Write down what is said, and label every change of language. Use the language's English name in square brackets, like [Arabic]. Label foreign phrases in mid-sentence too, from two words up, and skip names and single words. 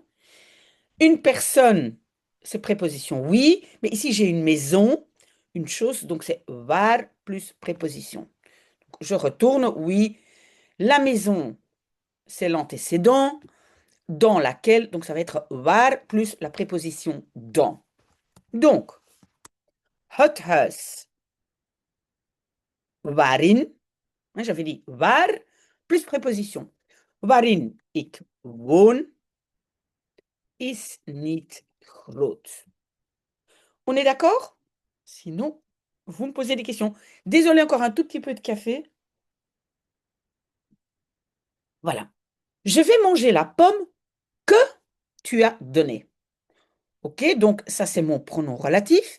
[French] Une personne, c'est préposition, oui, mais ici j'ai une maison, une chose, donc c'est waar plus préposition. Je retourne, oui, la maison, c'est l'antécédent, dans laquelle, donc ça va être waar plus la préposition dans. Donc, [Dutch] het huis waarin, [French] hein, j'avais dit waar plus préposition. [Dutch] Waarin ik woon is niet groot. [French] On est d'accord? Sinon, vous me posez des questions. Désolé, encore un tout petit peu de café. Voilà. Je vais manger la pomme que tu as donnée. OK, donc ça c'est mon pronom relatif.